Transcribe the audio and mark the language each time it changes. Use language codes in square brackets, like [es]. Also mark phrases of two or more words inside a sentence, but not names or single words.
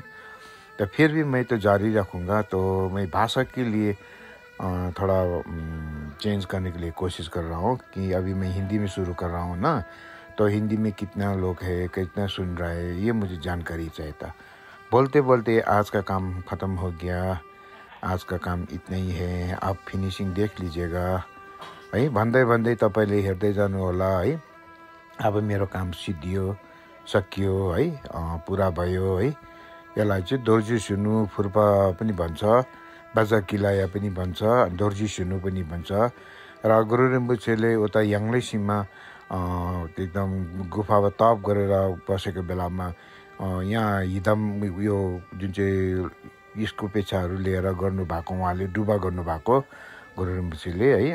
[hi] तो फिर भी मैं तो जारी रखूँगा। तो मैं भाषा के लिए थोड़ा चेंज करने के लिए कोशिश कर रहा हूँ कि अभी मैं हिंदी में शुरू कर रहा हूँ ना, तो हिंदी में कितना लोग है, कितना सुन रहा है, ये मुझे जानकारी चाहिए था। बोलते बोलते आज का काम ख़त्म हो गया। आज का काम इतना ही है, आप फिनिशिङ देख लीजिएगा है। [ne] भन्दै भन्दै तपाईँले हेर्दै जानु होला है। अब मेरो काम सिद्धियो, सकियो है, पुरा भयो है। यसलाई चाहिँ दोर्जी सुनु फुर्पा पनि भन्छ, बाजा किलाया पनि भन्छ, दोर्जी सुनु पनि भन्छ। र गुरु रिम्पोछेले उता याङ्लै सीमा एकदम गुफामा तप गरेर बसेको बेलामा यहाँ हिदम यो जुन चाहिँ यसको पेछाहरू लिएर गर्नुभएको, उहाँले डुबा गर्नुभएको गुरु रिम्पोछेले है।